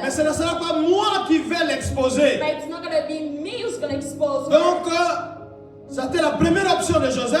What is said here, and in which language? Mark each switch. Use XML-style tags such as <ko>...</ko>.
<fr>Mais ce ne sera pas moi qui vais l'exposer.</fr> <en>But it's not gonna be me who's gonna expose her.</en> <fr>Donc, c'était la première option de Joseph.</fr>